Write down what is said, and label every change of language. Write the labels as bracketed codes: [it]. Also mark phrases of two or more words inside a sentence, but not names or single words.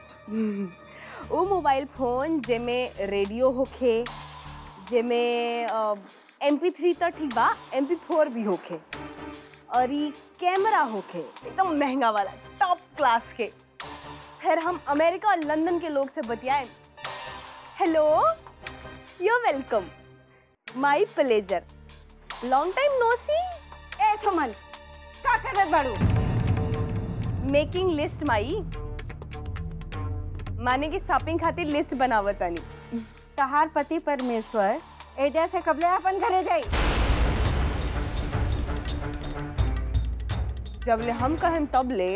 [bho] वो मोबाइल फोन जेमे रेडियो होखे, जेमे MP3 तो ठीक बा, MP4 भी होखे और ई कैमरा होखे एकदम महंगा वाला [en] top class [bho] के। फिर हम अमेरिका और लंदन के लोग से बतियाए। [en] hello, you welcome, my pleasure, long time no see. [bho] ए सुमन, का करत बाड़ू? [en] making list my, [bho] माने की शॉपिंग खातिर लिस्ट बनावतानी। तहार पति परमेश्वर एजा से कबले अपन घरे जाई। जबले हम कहें तब ले